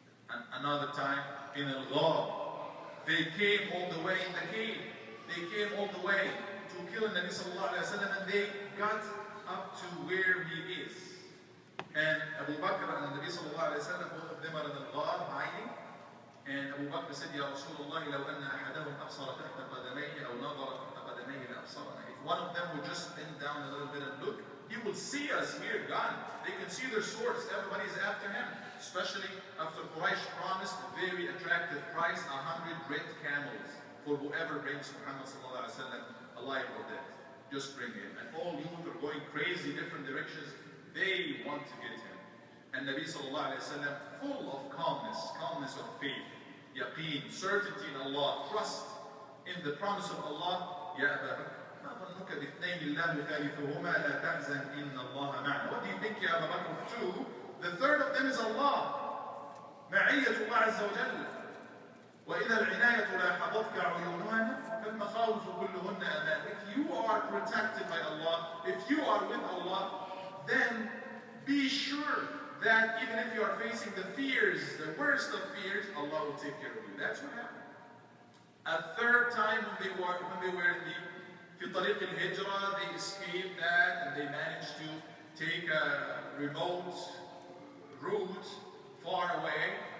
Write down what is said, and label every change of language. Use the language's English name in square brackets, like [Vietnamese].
[English] And another time, in Al-Ghar, they came all the way in the cave. They came all the way to kill Nabi Sallallahu Alaihi Wasallam, and they got up to where he is. And Abu Bakr and Nabi Sallallahu Alaihi Wasallam, both of them are in Al-Ghar, hiding. And Abu Bakr said, Ya Rasulullah, [Arabic] لو أن أحدهم أبصر تحت قدميه أو نظر تحت قدميه لأبصرنا. [English] If one of them would just bend down a little bit and look, he will see us here, gone. They can see their swords. Everybody's after him. Especially after Quraysh promised a very attractive price, 100 red camels for whoever brings Muhammad Sallallahu Alaihi Wasallam alive or dead. Just bring him. And all youth are going crazy, different directions. They want to get him. And Nabi Sallallahu Alaihi Wasallam, full of calmness of faith, yaqeen, certainty in Allah, trust in the promise of Allah. [Arabic] Ya Aba Bakr, ما ظنك باثنين الله ثالثهما لا تحزن إن الله معنا. [English] What do you think, Ya Aba Bakr, of two? The third of them is Allah. [Arabic] معية الله عز وجل. وإذا العناية لاحظتك عيونها فالمخاوف كلهن أمان. [English] If you are protected by Allah, if you are with Allah, then be sure that even if you are facing the fears, the worst of fears, Allah will take care of you. That's what happened. A third time when they were in the [Arabic] في طريق الهجرة, [English] they escaped that and they managed to take a remote route far away.